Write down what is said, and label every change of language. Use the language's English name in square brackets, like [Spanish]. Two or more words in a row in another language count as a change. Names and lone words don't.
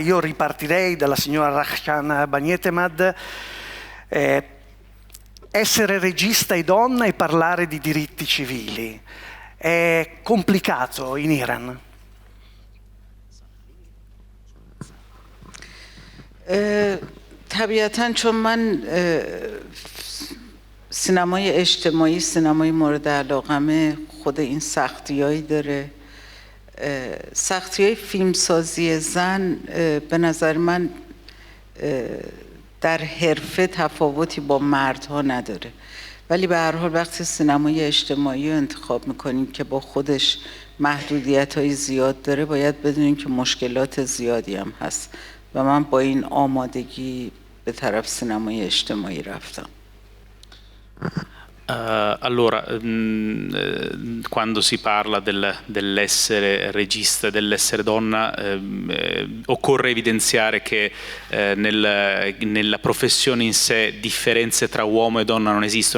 [Italian] Io ripartirei dalla signora Rahshan Bagnetemad. Essere regista e donna e parlare di diritti civili è complicato in Iran? [Persian] طبیعتاً چون من سینمای اجتماعی سینمای مورد علاقمه خود این سختیایی داره. سختیای فیلمسازی زن به نظر من در حرفه تفاوتی با مردها نداره، ولی به هر حال وقتی سینمای اجتماعی رو انتخاب میکنیم که با خودش محدودیت‌های زیاد داره، باید بدونیم که مشکلات زیادی هم هست و من با این آمادگی به طرف سینمای اجتماعی رفتم. [Italian] Allora, quando si parla dell'essere regista e dell'essere donna, occorre evidenziare che nella professione in sé differenze tra uomo e donna non esistono.